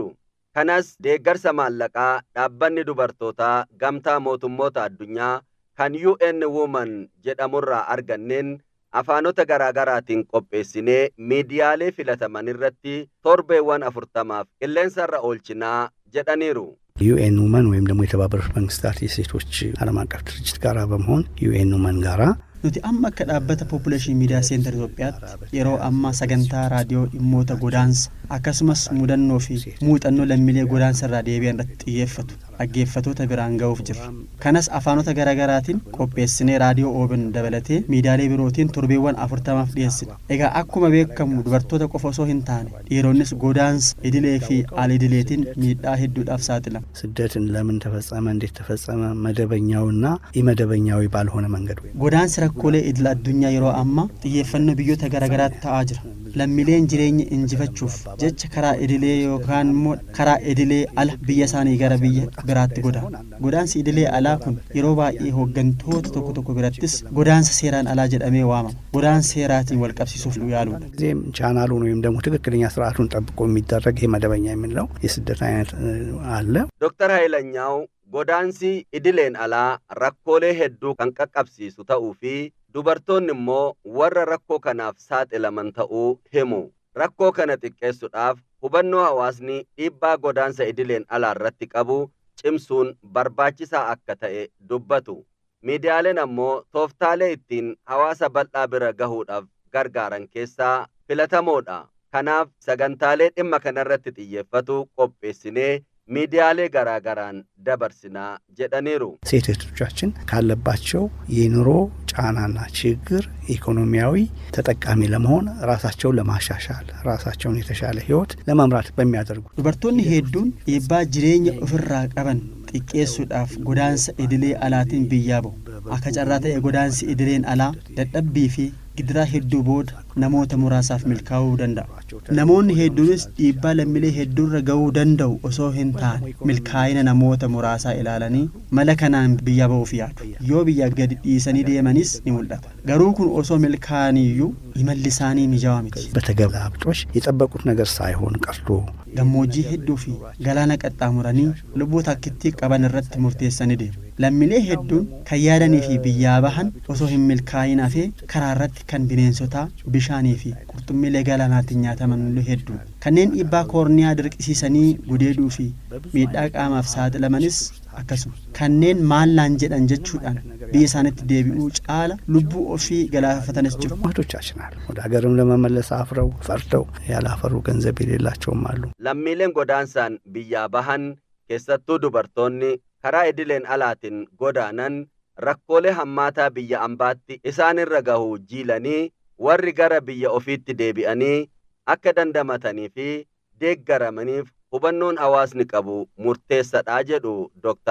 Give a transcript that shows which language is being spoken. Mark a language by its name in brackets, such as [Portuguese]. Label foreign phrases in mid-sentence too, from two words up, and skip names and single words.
[Oromo] Kanas deeggarsa maallaqaa dhaabbanni dubartootaa gamtaa mootummoota addunyaa kan UN Women jedhamurraa arganneen afaanota garaagaraatiin qopheessinee miidiyaalee filataman irratti torbeewwan 40 qilleensarra oolchinaa jedhaniiru. [Amharic] UN Women ወይም ደግሞ የተባበሩት መንግስታት የሴቶች ዓለም አቀፍ ድርጅት ጋራ በመሆን UN Women ጋራ [Oromo] nuti amma akka dhaabbata population media center Itoophiyaatti yeroo amma sagantaa raadiyoo dhimmoota godaansa akkasumas mudannoo fi muuxannoo lammiilee godaansa irraa deebi'an irratti xiyyeeffatu dhaggeeffattoota biraan ga'uuf jirra. Kanas afaanota garaagaraatiin qopheessinee raadiyoo OBN dabalatee miidiyaalee birootiin torbeewwan 40 dhiyeessina. Egaa akkuma beekamu dubartoota qofa osoo hin taane dhiironnis godaansa idilee fi al-idileetiin miidhaa hedduudhaaf saaxilamu. [Amharic] ስደትን ለምን ተፈጸመ እንዴት ተፈጸመ መደበኛውና ኢመደበኛው ባልሆነ መንገድ [Oromo] godaansi rakkoolee idil addunyaa yeroo amma xiyyeeffannoo biyyoota garaagaraatti ta'aa jira. Lammiileen jireenya injifachuuf jecha karaa idilee yookaan immoo karaa idilee ala biyya isaanii gara biyya biraatti godaanu. Godaansi idilee alaa kun yeroo baay'ee hooggantoota tokko birattis godaansa seeraan alaa jedhamee waamama. Godaansa seeraatiin wal qabsiisuuf yaaluudha. [Amharic] ጊዜም ቻናሉን ወይም ደግሞ ትክክለኛ ስርዓቱን ጠብቆ የሚደረግ የመደበኛ የምንለው የስደት አይነት አለ። [Oromo] ዶክተር ሀይለኛው godaansi idileen alaa rakkoolee hedduu kan qaqqabsiisu ta'uu fi dubartoonni immoo warra rakkoo kanaaf saaxilaman ta'uu himu. Rakkoo kana xiqqeessuudhaaf hubannoo hawaasni dhiibbaa godaansa idileen alaa irratti qabu cimsuun barbaachisaa akka ta'e dubbatu. Miidiyaaleen ammoo tooftaalee ittiin hawaasa bal'aa bira gahuudhaaf gargaaran keessaa filatamoodha. Kanaaf sagantaalee dhimma kanarratti xiyyeeffatu qopheessinee miidiyaalee garaagaraan dabarsinaa jedhaniiru [Amharic] ሴቶቻችን ካለባቸው የኑሮ ጫናና ችግር ኢኮኖሚያዊ ተጠቃሚ ለመሆን ራሳቸውን ለማሻሻል ራሳቸውን የተሻለ ህይወት ለመምራት በሚያደርጉ [Oromo] dubartoonni hedduun dhiibbaa jireenya ofirraa qaban xiqqeessuudhaaf godaansa idilee alaatiin biyyaa bahu. Akka carraa ta'e godaansi idileen alaa dadhabbii fi gidiraa hedduu booda namoota muraasaaf milkaa'uu danda'a. Namoonni hedduunis dhiibbaa lammiilee hedduurra ga'uu danda'u osoo hin taane milkaa'ina namoota muraasaa ilaalanii mala kanaan biyya bahuuf yaadu. Yoo biyya gadi dhiisanii deemanis ni mul'ata. Garuu kun osoo milkaa'aniyyuu imalli isaanii mijaawaa miti. [Amharic] በተገላብጦሽ የጠበቁት ነገር ሳይሆን ቀርቶ [Oromo] gammoojjii hedduu fi galaana qaxxaamuranii lubbuu takkittii qaban irratti murteessanii deemu. Lammiilee hedduun kan yaadanii fi biyyaa bahan osoo hin milkaa'in hafee karaa irratti kan bineensotaa, bishaanii fi qurxummiilee galaanaatiin nyaataman hedduu. Kanneen dhiibbaa koorniyaa dirqisiisanii gudeeduu fi miidhaa qaamaaf saaxilamanis akkasuma. Kanneen maallaan jedhan jechuudhaan biyya isaanitti deebi'uu caala lubbuu ofii galaafatanis jiru. [Amharic] እህቶቻችን አሉ ወደ ሀገርም ለመመለስ አፍረው ፈርተው ያላፈሩ ገንዘብ የሌላቸውም አሉ። [Oromo] lammiileen godaansaan biyyaa bahan keessattuu dubartoonni karaa idileen alaatiin godaanan rakkoolee hammaataa biyya ambaatti isaanirra gahuu jiilanii warri gara biyya ofiitti deebi'anii akka dandamatanii fi deeggaramaniif hubannoon hawaasni qabu murteessadha jedhu Dr.